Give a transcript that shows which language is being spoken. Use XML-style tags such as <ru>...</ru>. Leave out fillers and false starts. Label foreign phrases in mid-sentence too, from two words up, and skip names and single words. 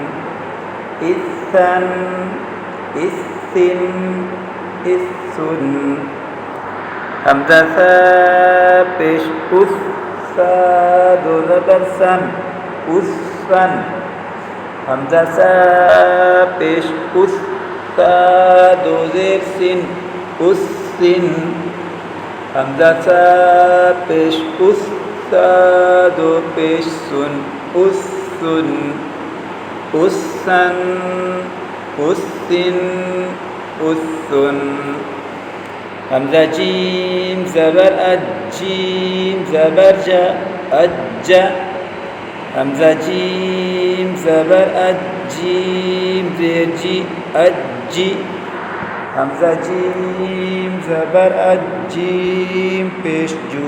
<ur>اسن اسن اسن حمزہ سا پیش اس سا دو زبر سن اسن حمزہ سا پیش اس سا دو زیر سن اسن حمزہ سا پیش اس سا دو پیش سن اسن اسن اسن اسن حمزہ جیم زبر جیم زبر جا اج حمزہ جیم زبر جیم زیر جی اجی حمزہ جیم زبر جیم پیش جو</ur>